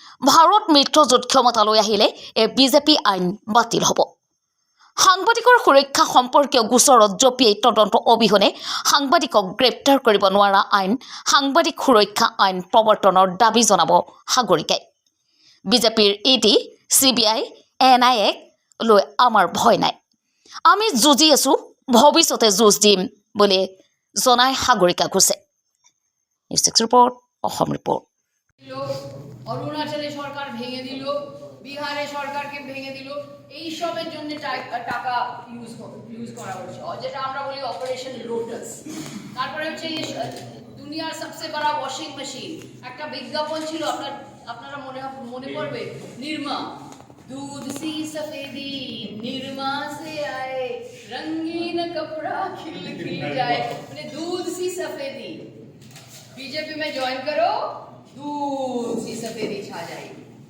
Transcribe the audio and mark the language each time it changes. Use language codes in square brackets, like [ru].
[as] ভাৰত মিত্ৰজোঁট ক্ষমতালৈ আহিলে এই বিজেপি আইন বাতিল হ'ব। সাংবাদিকৰ সুৰক্ষা সম্পৰ্কীয় গোচৰত জপিয়াই তদন্ত অবিহনে সাংবাদিকক গ্ৰেপ্তাৰ কৰিব নোৱাৰা আইন সাংবাদিক সুৰক্ষা আইন প্ৰৱৰ্তনৰ দাবী জনাব সাগৰিকাই। বিজেপিৰ ইডি CBI NIA লৈ আমাৰ ভয় নাই, আমি যুঁজি আছো, ভৱিষ্যতে যুঁজ দিম বুলি জনাই সাগৰিকা ঘোষে। News report, Assam report. [bn] অরুণাচলে সরকার ভেঙে দিল, বিহারে সরকারকে ভেঙে দিল, এই সবের জন্য টাকা ইউজ করা হচ্ছে, যেটা আমরা বলি অপারেশন লোটাস। তারপরে হচ্ছে দুনিয়ার সবচেয়ে বড় ওয়াশিং মেশিন, একটা বিজ্ঞাপন ছিল, আপনারা মনে পড়বে, নির্মা [hi] दूध सी सफेदी निरमा से आए, रंगीन कपड़ा खिल खिल जाए, [bn] মানে [hi] दूध सी सफेदी। बीजेपी में ज्वाइन करो, दूध सी सफेदी छा जाएगी।